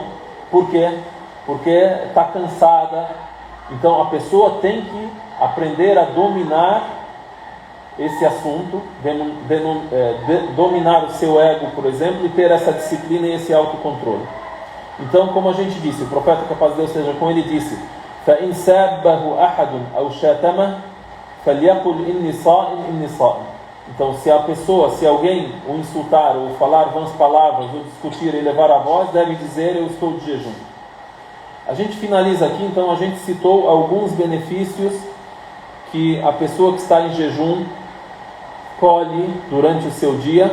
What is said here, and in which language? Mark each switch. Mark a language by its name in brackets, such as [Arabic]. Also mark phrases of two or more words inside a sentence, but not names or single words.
[Portuguese] Por quê? Porque está cansada. Então a pessoa tem que aprender a dominar esse assunto, dominar o seu ego, por exemplo, e ter essa disciplina e esse autocontrole. Então, como a gente disse, o profeta, que a paz de Deus seja com ele, disse: [Arabic] فَإِنْ سَابَّهُ أَحَدٌ أَوْ شَاتَمَهُ فَلْيَقُلْ إِنِّي صَائِمٌ إِنِّي صَائِمٌ. [Portuguese] Então, se alguém o insultar, ou falar vãs palavras, ou discutir e levar a voz, deve dizer: eu estou de jejum. A gente finaliza aqui, então a gente citou alguns benefícios que a pessoa que está em jejum colhe durante o seu dia.